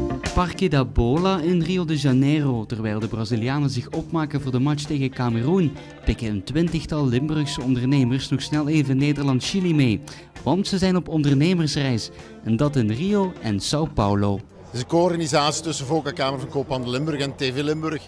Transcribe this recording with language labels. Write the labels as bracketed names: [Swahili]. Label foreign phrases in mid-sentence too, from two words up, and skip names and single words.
[Dutch] Parque da Bola in Rio de Janeiro. Terwijl de Brazilianen zich opmaken voor de match tegen Kameroen, pikken een 20-tal Limburgse ondernemers nog snel even Nederland-Chili mee. Want ze zijn op ondernemersreis. En dat in Rio en São Paulo. Het is een co-organisatie tussen VOCA Kamer van Koophandel Limburg en TV Limburg.